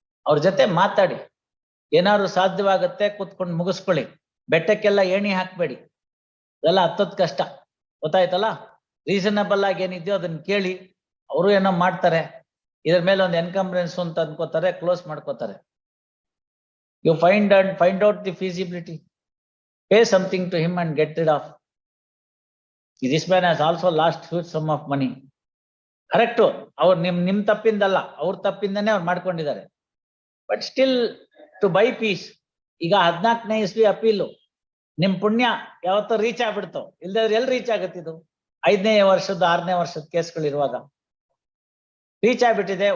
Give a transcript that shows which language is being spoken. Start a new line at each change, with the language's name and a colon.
Kannada: ಅವ್ರ ಜೊತೆ ಮಾತಾಡಿ, ಏನಾದ್ರು ಸಾಧ್ಯವಾಗತ್ತೆ ಕೂತ್ಕೊಂಡು ಮುಗಿಸ್ಕೊಳ್ಳಿ. ಬೆಟ್ಟಕ್ಕೆಲ್ಲ ಏಣಿ ಹಾಕ್ಬೇಡಿ, ಅದೆಲ್ಲ ಹತ್ತದ್ ಕಷ್ಟ, ಗೊತ್ತಾಯ್ತಲ್ಲ? ರೀಸನಬಲ್ ಆಗಿ ಏನಿದೆಯೋ ಅದನ್ನ ಕೇಳಿ, ಅವರು ಏನೋ ಮಾಡ್ತಾರೆ, ಇದ್ರ ಮೇಲೆ ಒಂದು ಎನ್ಕಂಬ್ರೆನ್ಸ್ ಅಂತ ಅನ್ಕೋತಾರೆ, ಕ್ಲೋಸ್ ಮಾಡ್ಕೋತಾರೆ.
English: You find out the feasibility, pay something to him and get rid of. This man has also lost huge sum of money.
Kannada: Correct, ಅವ್ರು ನಿಮ್ ತಪ್ಪಿಂದಲ್ಲ, ಅವ್ರ ತಪ್ಪಿಂದನೇ ಅವ್ರು ಮಾಡ್ಕೊಂಡಿದ್ದಾರೆ.
English: but still to buy peace,
Kannada: ಈಗ 14ನೇ ಇಸ್ವಿ ಅಪೀಲು, ನಿಮ್ ಪುಣ್ಯ ಯಾವತ್ತೋ ರೀಚ್ ಆಗ್ಬಿಡ್ತಾವ, ಇಲ್ದಾದ್ರೆ ಎಲ್ಲಿ ರೀಚ್ ಆಗತ್ತಿದು? 5ನೇ ವರ್ಷದ 6ನೇ ವರ್ಷದ ಕೇಸ್ಗಳಿರುವಾಗ ರೀಚ್ ಆಗ್ಬಿಟ್ಟಿದೆ.